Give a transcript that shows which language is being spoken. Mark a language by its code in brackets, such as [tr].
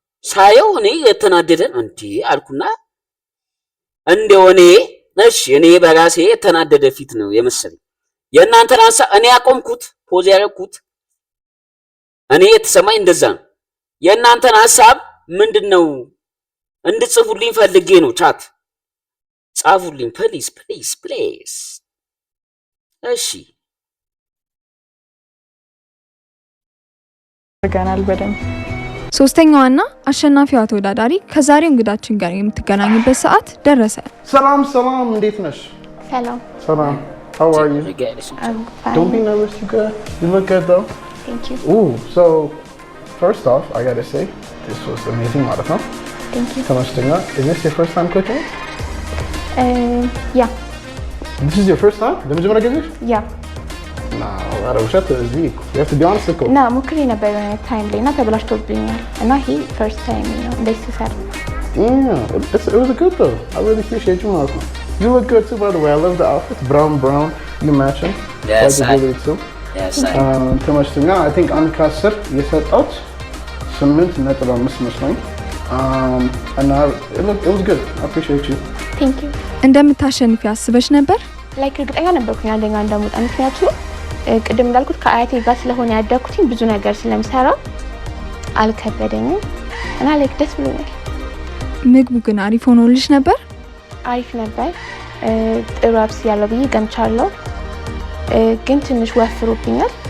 [am] ሳየው እኔ የተናደደ እንዴ አልኩና እንደው እኔ በራሴ የተናደደ ፊት ነው የመሰለኝ። የእናንተን ሀሳብ እኔ ያቆምኩት ፖዝ ያደረኩት እኔ የተሰማኝ እንደዛ ነው። የእናንተን ሀሳብ ምንድነው እንድጽፉልኝ ፈልጌ ነው። ቻት ጻፉልኝ ፕሊዝ ፕሊዝ ፕሊዝ። እሺ ገናል በደንብ ሶስተኛዋና አሸናፊዋ ተወዳዳሪ ከዛሬው እንግዳችን ጋር የምትገናኙበት ሰዓት ደረሰ። ሰላም እንዴት ነሽ? [en] ሰላም how are you? I'm fine. Don't be nervous, you look good though. Thank you. Ooh, so first off, I gotta say, this was amazing marathon. Thank you. Tamashtenga, is this your first time cooking? Yeah. This is your first time? [am] ለመጀመሪያ ጊዜ? [en] Yeah. No, [am] ኧረ ውሸት እዚህ [en] you have to be honest እኮ። [am] እና ሞክሬ ነበር የሆነ ታይም ላይ እና ተበላሽቶብኛል እና ይሄ ፈርስት ታይም ነው እንደዚህ ስሰራ። [en] Yeah, it was good though. I really appreciate you marathon. You look good too, by the way. I love the outfit. Brown, you matching. Yes, I do too. Yes, [am] ተመችቶኛ [en] I think [am] አንድ ከአስር የሰጠሁት 8.5 መስሎኝ። [en] And it was good. I appreciate you. Thank you. [am] እንደምታሸንፊ አስበሽ ነበር? ላይክ እርግጠኛ ነበርኩኝ አንደኛ እንደምወጣ። ምክንያቱም ቅድም እንዳልኩት ከአያቴ ጋር ስለሆነ ያደግኩትኝ ብዙ ነገር ስለምሰራ አልከበደኝም እና ላይክ ደስ ብሎኛል። ምግቡ ግን አሪፍ ሆኖልሽ ነበር? አሪፍ ነበር። ጥሩ አብስያለሁ ብዬ ገምቻለሁ፣ ግን ትንሽ ወፍሮብኛል።